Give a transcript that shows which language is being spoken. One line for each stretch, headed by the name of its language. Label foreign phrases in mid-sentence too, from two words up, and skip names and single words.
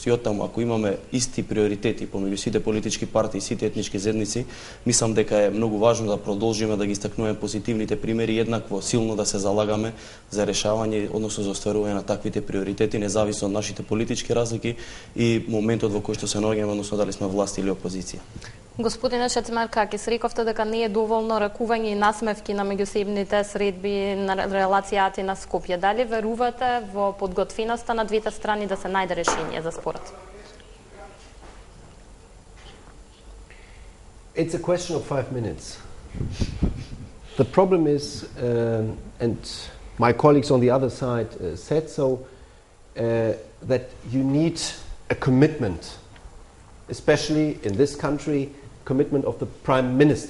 Macedonian: И оттаму ако имаме исти приоритети помеѓу сите политички партии и сите етнички заедници, мислам дека е многу важно да продолжиме да ги истакнуваме позитивните примери и еднакво силно да се залагаме за решавање, односно за остварување на таквите приоритети, независно од нашите политички разлики и моментот во кој што се наоѓаме, односно дали сме власт или опозиција. Господине Шацимаркакис, рековте дека не е доволно ракување и насмевки на меѓусебните средби на релацијата на Скопје. Дали верувате во подготвеноста на двете страни да се најде решение за спорот?
English: It's a question of 5 minutes. The problem is, and my colleagues on the other side said so, that you need a commitment, especially in this country, commitment of the Prime Minister.